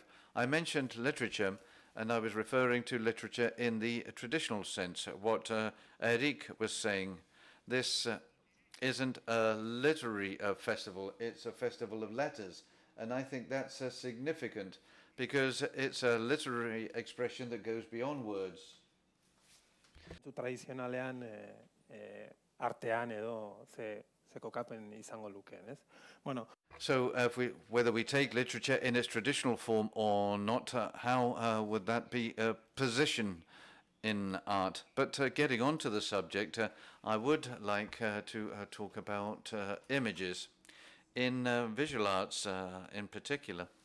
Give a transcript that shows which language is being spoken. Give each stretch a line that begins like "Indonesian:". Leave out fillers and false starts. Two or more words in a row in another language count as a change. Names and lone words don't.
English: I mentioned literature, and I was referring to literature in the traditional sense, what Eric was saying. This isn't a literary festival, it's a festival of letters. And I think that's significant, because it's a literary expression that goes beyond words.
Basque: Tradizionalean artean edo ze kokapen izango lukeen, ez? Bueno.
English: So whether we take literature in its traditional form or not, how would that be a position in art? But getting on to the subject, I would like to talk about images in visual arts in particular.